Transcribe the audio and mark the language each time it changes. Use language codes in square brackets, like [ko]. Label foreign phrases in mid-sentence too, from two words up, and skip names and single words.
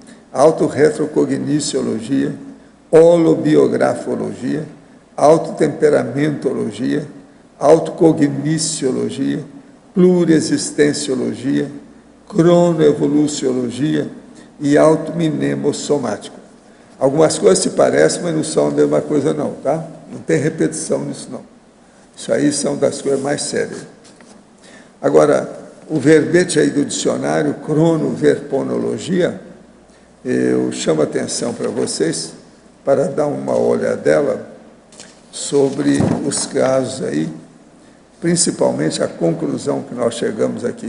[pt] autorretrocogniciologia, holobiografologia, autotemperamentologia, autocogniciologia, pluriexistenciologia, cronoevoluciologia e automnemosomático. Algumas coisas se parecem, mas não são a mesma coisa não, tá? Não tem repetição nisso não. Isso aí são das coisas mais sérias. Agora, o verbete aí do dicionário, cronoverponologia, eu chamo a atenção para vocês, para dar uma olhadela sobre os casos aí, principalmente a conclusão que nós chegamos aqui.